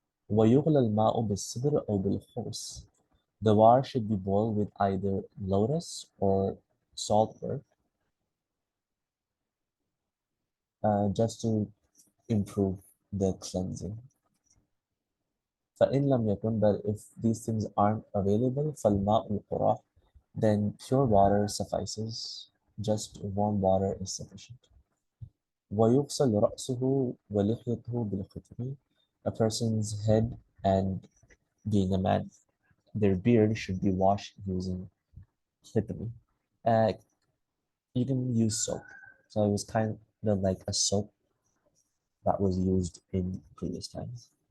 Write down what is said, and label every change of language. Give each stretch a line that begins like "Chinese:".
Arabic: وَيُغْلَى الْمَاءُ بِالسِّدْرِ أَوْ بِالْخُرْصِ,
English: the water should be boiled with either lotus or saltwork, just to improve the cleansing.
Arabic: فإن لم يكن,
English: but if these things aren't available,
Arabic: فالماء القراح,
English: then pure water suffices. Just warm water is sufficient.
Arabic: ويغسل رأسه ولحيته بالقطر.
English: A person's head and, being a man, their beard should be washed using qitri. Uh, you can use soap. So it was kind of like a soap that was used in previous times.